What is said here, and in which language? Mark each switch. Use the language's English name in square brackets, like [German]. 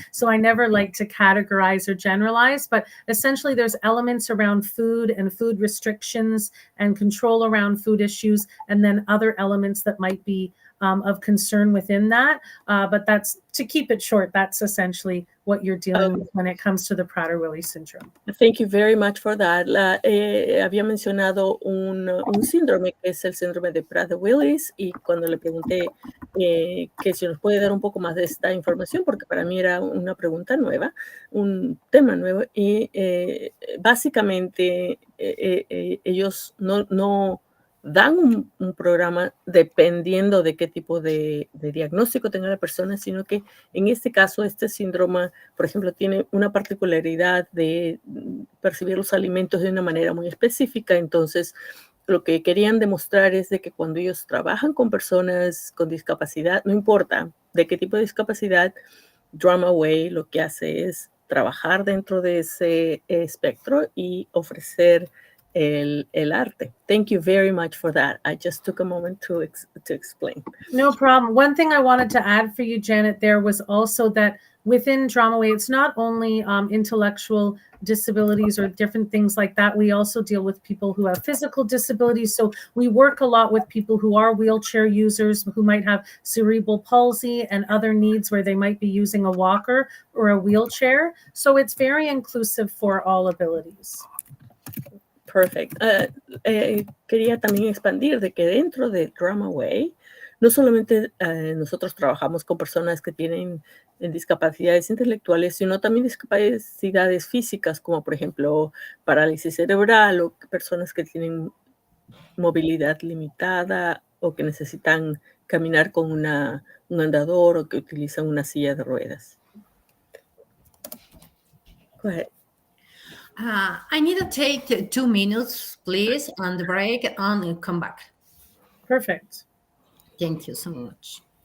[English] So I never like to categorize or generalize, but essentially there's elements around food and food restrictions and control around food issues, and then other elements that might be of concern within that. But that's, to keep it short, that's essentially what you're dealing with when it comes to the Prader-Willi syndrome. Thank you very much for that. [Spanish] Había mencionado un síndrome que es el síndrome de Prader-Willi, y cuando le pregunté que si nos puede dar un poco más de esta información, porque para mí era una pregunta nueva, un tema nuevo, y básicamente ellos no dan un programa dependiendo de qué tipo de diagnóstico tenga la persona, sino que en este caso, este síndrome, por ejemplo, tiene una particularidad de percibir los alimentos de una manera muy específica. Entonces, lo que querían demostrar es de que cuando ellos trabajan con personas con discapacidad, no importa de qué tipo de discapacidad, DramaWay lo que hace es trabajar dentro de ese espectro y ofrecer el arte. [English] Thank you very much for that. I just took a moment to explain. No problem. One thing I wanted to add for you, Janet, there was also that within DramaWay, it's not only intellectual disabilities or different things like that. We also deal with people who have physical disabilities. So we work a lot with people who are wheelchair users, who might have cerebral palsy and other needs where they might be using a walker or a wheelchair. So it's very inclusive for all abilities. Perfect. [Spanish] Quería también expandir de que dentro de DramaWay, no solamente nosotros trabajamos con personas que tienen discapacidades intelectuales, sino también discapacidades físicas, como por ejemplo parálisis cerebral o personas que tienen movilidad limitada o que necesitan caminar con un andador o que utilizan una silla de ruedas. [English] Go ahead. I need to take 2 minutes, please, on the break and come back. Perfect. Thank you so much.